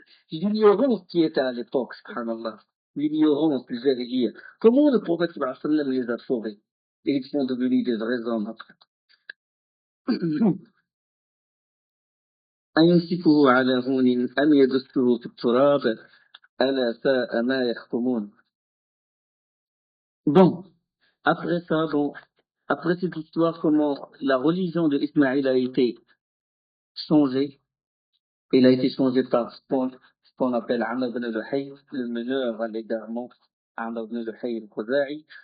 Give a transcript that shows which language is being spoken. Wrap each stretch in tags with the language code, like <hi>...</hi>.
<fr>L'ignorance qui était à l'époque, subhanallah. L'ignorance, je vais dire. Comment le prophète sallallahu alayhi wa sallam les a sauvés? Et ils sont devenus des vrais hommes après.</fr> <ar>أيمسكه على هون أم يدسه في التراب ألا ساء ما يحكمون.</ar> <fr>Bon, après ça, bon, après cette histoire, comment la religion de Ismaïl a été changée, il a été changé par ce qu'on appelle Amr ibn Luhay, le meneur à l'égarement, Amr ibn Luhay al-Khuzai.</fr>